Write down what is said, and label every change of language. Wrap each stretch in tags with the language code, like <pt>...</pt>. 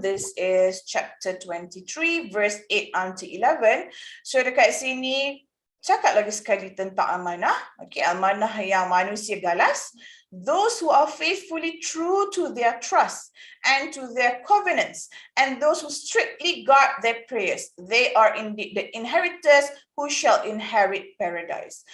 <en>This is chapter 23, verse 8 until 11.</en> <ms>So dekat sini cakap lagi sekali tentang amanah. Okay, amanah yang manusia galas.</ms> <en>Those who are faithfully true to their trust and to their covenants, and those who strictly guard their prayers, they are indeed the inheritors who shall inherit paradise.</en>